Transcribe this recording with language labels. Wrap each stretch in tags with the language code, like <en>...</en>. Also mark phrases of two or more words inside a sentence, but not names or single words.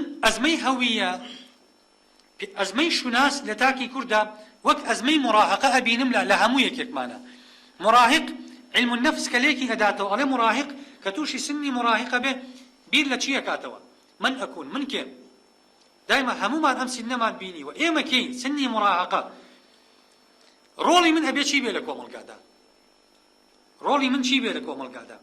<ckb>ئەزمەی هەویە ئەزمەی شوناس لە تاکی کووردا وەک ئەزمەی مراهقە ئەبینم لە هەموو یەکێکمانە. مراهق</ckb> <ar>علم النفس</ar> <ckb>کە لێکی ئەداتەوە ئەڵێ مراهق کە تووشی سنی مراهقە بێ بیر لە چی ئەکاتەوە؟ من ئەکون من کێم؟ دایما هەمومان ئەم سنەمان بینیوە ئێمە کەین سنی مراهقە. ڕۆڵی من ئەبێ چی بێ لە کۆمەڵگادا؟ ڕۆڵی من چی بێ لە کۆمەڵگادا؟</ckb>